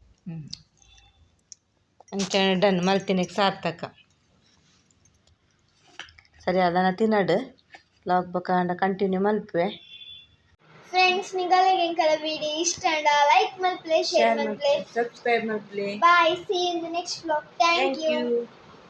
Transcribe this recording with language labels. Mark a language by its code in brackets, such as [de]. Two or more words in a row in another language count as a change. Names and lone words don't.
[tcy] ಅಂಚ ಡನ್ ಮಲ್ತಿನಿಗೆ ಸಾರ್ಥಕ ಸರಿ ಅದನ್ನ ತಿನ್ನಡು ಲಾಗ್ ಬಕಾಂಡ ಕಂಟಿನ್ಯೂ ಮಲ್ಪೆ. ಫ್ರೆಂಡ್ಸ್ ನಿಗಲಿಗೆ ಎಂಕಲ ವಿಡಿಯೋ ಇಷ್ಟ ಅಂಡ ಲೈಕ್ ಮಲ್ಪ್ಲೆ ಶೇರ್ ಮಲ್ಪ್ಲೆ ಸಬ್ಸ್ಕ್ರೈಬ್ ಮಲ್ಪ್ಲೆ. [en] Bye see you in the next vlog. Thank you.